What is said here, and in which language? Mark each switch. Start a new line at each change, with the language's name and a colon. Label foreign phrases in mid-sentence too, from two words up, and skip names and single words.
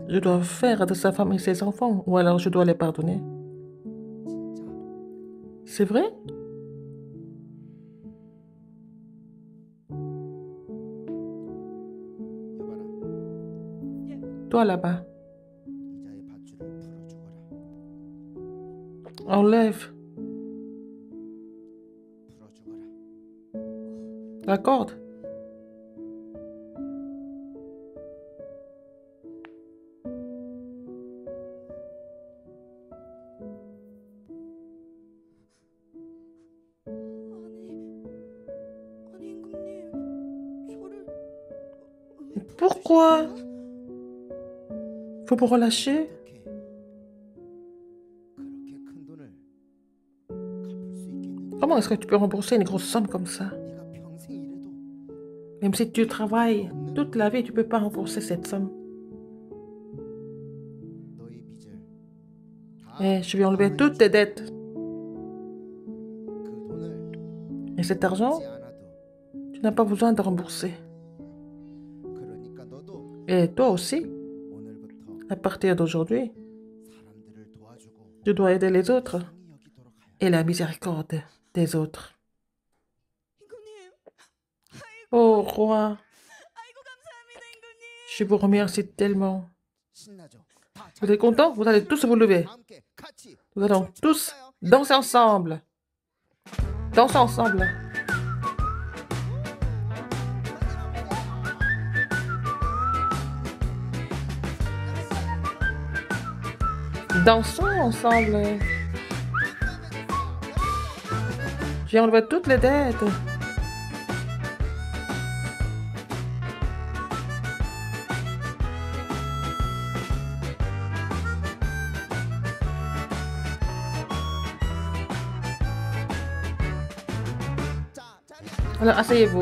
French: je dois faire de sa femme et ses enfants? Ou alors je dois les pardonner?
Korean: 진짜
French: C'est vrai?
Korean: 여봐라
French: Toi là-bas,
Korean: 이자의 밧줄을 풀어주거라.
French: enlève
Korean: 풀어주거라.
French: la corde.
Korean: 아니 임금님 저를 왜
French: Pourquoi?
Korean: 풀어주시나요?
French: Faut me relâcher?
Korean: 어떻게 그렇게 큰 돈을 갚을 수 있겠느냐?
French: Comment est-ce que tu peux rembourser une grosse somme comme ça?
Korean: 네가 평생 일해도
French: Même si tu travailles toute la vie, tu peux pas rembourser cette somme.
Korean: 너희 빚을 다
French: Et je vais enlever toutes tes dettes.
Korean: 그 돈을
French: Et cet argent,
Korean: 갚지 않아도
French: tu n'as pas besoin de rembourser.
Korean: 그러니까 너도
French: Et toi aussi,
Korean: 오늘부터
French: à partir d'aujourd'hui,
Korean: 사람들을 도와주고
French: tu dois aider les autres
Korean: 상이 여기도록 하여.
French: et la miséricorde des autres.
Korean: 임금님
French: Oh roi,
Korean: 아이고 감사합니다 임금님.
French: je vous remercie tellement.
Korean: 신나죠? 다
French: Vous êtes contents? Vous allez tous vous lever.
Korean: 함께 같이
French: Nous allons tous danser ensemble. Danser ensemble. Dansons ensemble. J'ai enlevé toutes les dettes.
Korean: 자, 자리
French: Alors, asseyez-vous.